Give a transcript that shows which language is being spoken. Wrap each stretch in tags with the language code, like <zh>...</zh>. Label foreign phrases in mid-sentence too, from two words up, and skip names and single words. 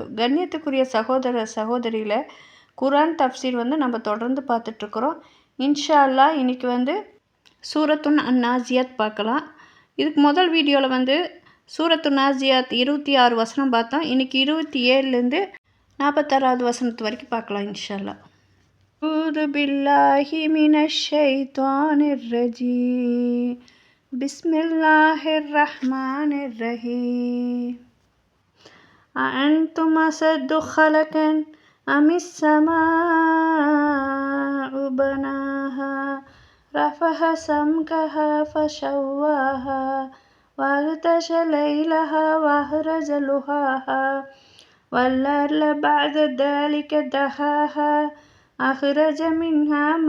<ta>கண்ணியத்துக்குரிய சகோதர சகோதரிகளை குர்ஆன் தஃப்சீர் நம்ம தொடர்ந்து பார்த்துட்ருக்குறோம்.</ta> <ar>إن شاء الله</ar> <ta>இன்னைக்கு சூரத்துன் அந்நாசியாத் பார்க்கலாம். இதுக்கு முதல் வீடியோவில் சூரத்துன் நாசியாத் 26 வசனம் பார்த்தோம். இன்றைக்கி 27லேருந்து 46வது வசனத்து வரைக்கும் பார்க்கலாம்</ta> <ar>إن شاء الله. أعوذ بالله من الشيطان الرجيم بسم الله الرحمن الرحيم أأنتم أشد خلقا أم السماء بناها رفع سمكها فسواها وأغطش ليلها وأخرج ضحاها والأرض بعد ذلك دحاها أخرج منها</ar>